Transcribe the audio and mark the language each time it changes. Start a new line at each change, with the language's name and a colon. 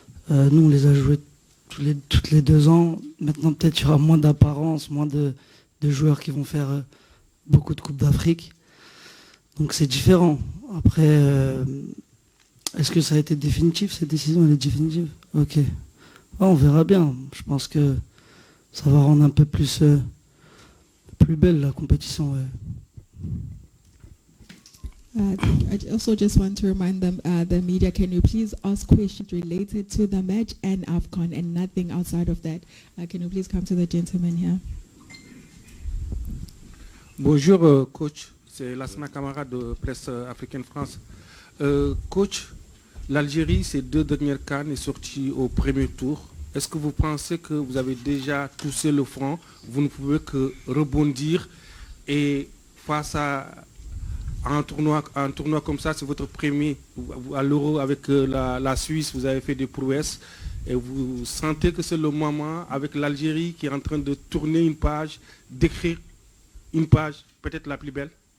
French: Nous on les a joués toutes les 2 ans. Maintenant peut-être il y aura moins d'apparence, moins de joueurs qui vont faire beaucoup de Coupes d'Afrique. Donc c'est différent. Après, est-ce que ça a été définitif, cette décision? Elle est définitive? Ok. Ouais, on verra bien. Je pense que ça va rendre un peu plus belle la compétition. Ouais.
English: I also just want to remind them, the media, can you please ask questions related to the match and AFCON and nothing outside of that? Can you please come to the gentleman here?
French: Bonjour, coach. c'est Lassana Camara de Presse Africaine France. Coach, l'Algérie, ces 2 dernières CAN est sortie au premier tour. Est-ce que vous pensez que vous avez déjà touché le front? Vous ne pouvez que rebondir et face à un tournoi comme ça, c'est votre premier à l'Euro avec la Suisse, vous avez fait des prouesses et vous sentez que c'est le moment avec l'Algérie qui est en train de tourner une page, d'écrire une page peut-être la plus belle?